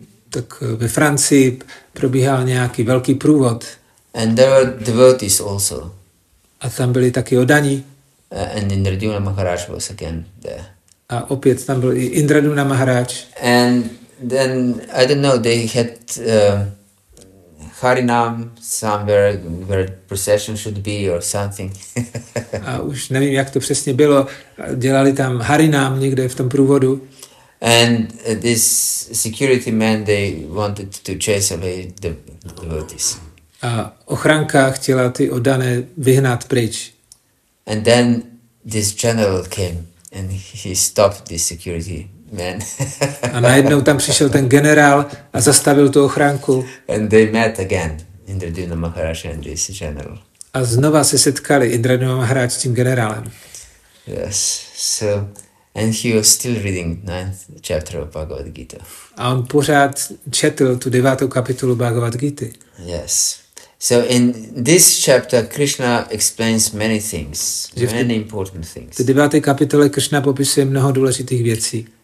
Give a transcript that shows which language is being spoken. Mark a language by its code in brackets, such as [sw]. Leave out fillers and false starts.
[cs] Tak ve Francii probíhal nějaký velký průvod. [en] And there were devotees also. [cs] A tam byli taky oddaní. [en] And Indradyumna Maharaj was again there. [cs] A opět tam byl i Indradyumna Maharaj. [en] And then, I don't know, they had Harinam somewhere where procession should be or something. [cs] A už nevím, jak to přesně bylo. Dělali tam Harinam někde v tom průvodu. [en] And this security man, they wanted to chase away the devotees. [cs] A ochranka chtěla ty oddané vyhnat pryč. [en] And then this general came and he stopped this security man. [cs] A najednou tam přišel ten generál a zastavil tu ochránku. [en] And they met again, Indradyumna Maharaj and this general. [cs] A znova se setkali Indradyumna Maharaj s tím generálem. [en] Yes, so, and he was still reading 9th chapter of Bhagavad-gītā. [cs] A on pořád četl tu 9. kapitolu Bhagavad-gīty. [en] Yes. So in this chapter, Krishna explains many things, many important things. [cs] V 9. kapitole Krishna popisuje mnoho důležitých věcí.